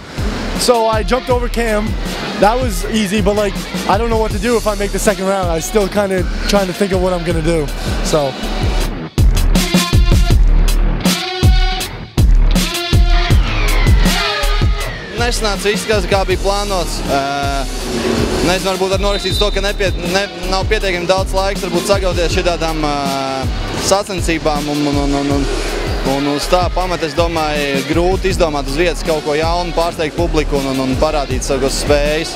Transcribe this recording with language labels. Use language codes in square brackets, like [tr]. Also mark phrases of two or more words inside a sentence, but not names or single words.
[en] So I jumped over Cam. That was easy, but like, I don't know what to do if I make the second round. I'm still kind of trying to think of what I'm going to do. So. [lv] Nesanāca viss, kā bija plānots. Nezinu, varbūt var norakstīts to, ka nav pietiekami daudz laiks varbūt sagatavoties šitādām sacensībām un uz tā pamata, es domāju, grūti izdomāt uz vietas kaut ko jaunu, pārsteigt publiku un parādīt savas spējas.